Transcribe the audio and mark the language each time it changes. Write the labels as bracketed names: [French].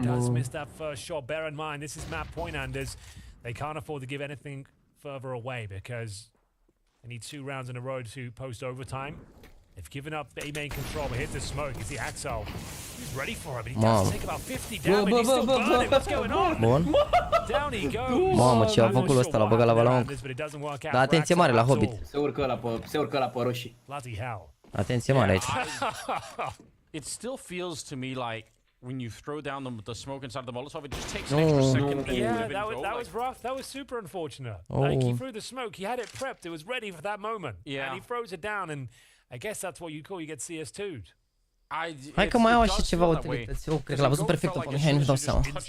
[English] He does miss that first shot. Bear in mind, this is map point, Anders. They can't afford to give anything further away because they need 2 rounds in a row to post overtime. They've given up A main control, but hit the smoke. You see Axel, he's ready for it, but he does take about 50 damage. He's still burning. What's going on? [Romanian] Bun. [English] Down he goes. [Romanian] Mamă, ce a făcut ăsta, l-a băgat la balon. Da, atenție mare la Hobbit. Se urcă ăla pe roșii. [English] Bloody hell. [Romanian] Atenție mare aici. [English] It still feels to me like when you throw down the smoke inside the Molotov, it just takes an extra second. Yeah, that was rough. That was super unfortunate. Like he threw the smoke, he had it prepped, it was ready for that moment. Yeah. And he throws it down, and I guess that's what you call, you get CS2'd. [Romanian] Hai că mai au așa ceva utilități. Eu cred că l-a văzut perfect pe Mihai, nu-și dau seama.